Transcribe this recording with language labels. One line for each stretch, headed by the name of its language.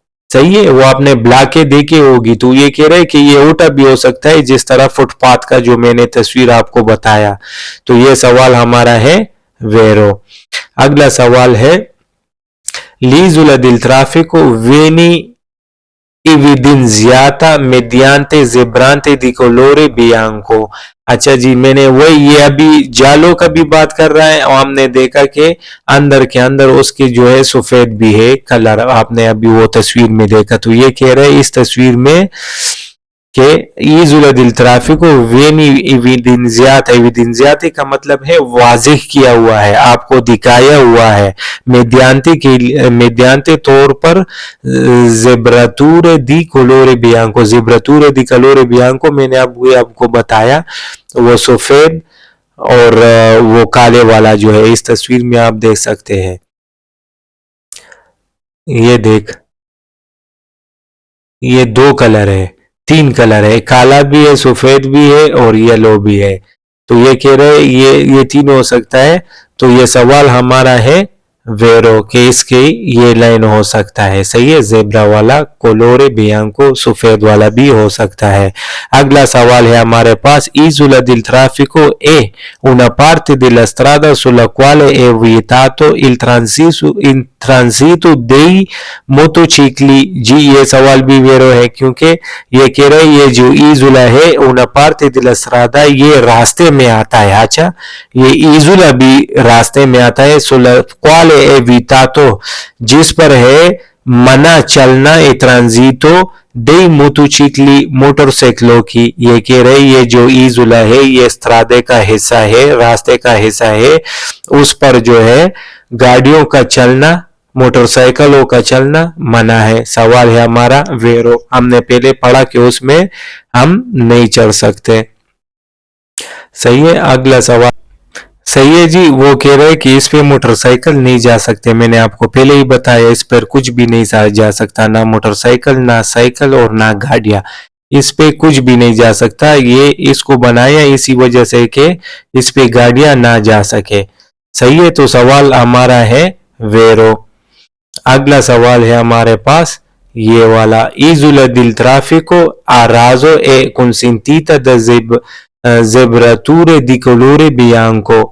Hindi: सही है, वो आपने ब्लॉके देखी होगी। तो ये कह रहे हैं कि ये उठा भी हो सकता है, जिस तरह फुटपाथ का जो मैंने तस्वीर आपको बताया। तो ये सवाल हमारा है वेरो। अगला सवाल है
Italian: l'isola del traffico viene evidenziata mediante zebrante di colore bianco।
Hindi: अच्छा जी, मैंने वही, ये अभी जालो का भी बात कर रहा है और हमने देखा कि अंदर के अंदर उसके जो है सफेद भी है कलर, आपने अभी वो तस्वीर में देखा। तो ये कह रहे हैं इस तस्वीर में कि ईजुला दिल ट्राफिको वेनी एविडेंजियाता, एविडेंजियाते का मतलब है वाजिह किया हुआ है, आपको दिखाया हुआ है। मेडियांते तौर पर ज़ेब्रातूरे दी कलोरे बियांको, ज़ेब्रातूरे दी कलोरे बियांको मैंने आपको बताया, वो सफेद और वो काले वाला जो है इस तस्वीर में आप देख सकते हैं। ये देख, ये दो कलर है, तीन कलर है, काला भी है, सफेद भी है और येलो भी है। तो ये कह रहे ये तीन हो सकता है। तो ये सवाल हमारा है वेरो के इसके ये लाइन हो सकता है। सही है, जेब्रा वाला कोलोरे बियांको सफेद वाला भी हो सकता है। अगला सवाल है हमारे पास
Italian: isola del traffico è una parte della strada sulla quale è vietato il transito dei motocicli।
Hindi: जी ये सवाल भी वेरो है, क्योंकि ये कह रहे ये जो isola है
Italian: una parte della strada,
Hindi: ये रास्ते में आता है। अच्छा, ये isola भी रास्ते में आता है,
Italian: sulla quale evitato
Hindi: जिस पर है मना चलना, ए ट्रांजिटो दे मोटोचिकली मोटरसाइकिलों की। ये कह रहे ये जो ईजुला है ये स्त्रादे का हिस्सा है, रास्ते का हिस्सा है, उस पर जो है गाड़ियों का चलना, मोटरसाइकिलों का चलना मना है। सवाल है हमारा वेरो। हमने पहले पढ़ा कि उसमें हम नहीं चढ़ सकते। सही है, अगला सवाल सही है जी, वो कह रहे हैं कि इस पे मोटरसाइकिल नहीं जा सकते। मैंने आपको पहले ही बताया इस पर कुछ भी नहीं जा सकता, ना मोटरसाइकिल, ना साइकिल और ना गाड़ियां, इस पे कुछ भी नहीं जा सकता। ये इसको बनाया इसी वजह से कि इस पे गाड़ियां ना जा सके। सही है, तो सवाल हमारा है वेरो। अगला सवाल है हमारे पास ये वाला,
Italian: isola del traffico a raso e consentita da zebrature di colore bianco।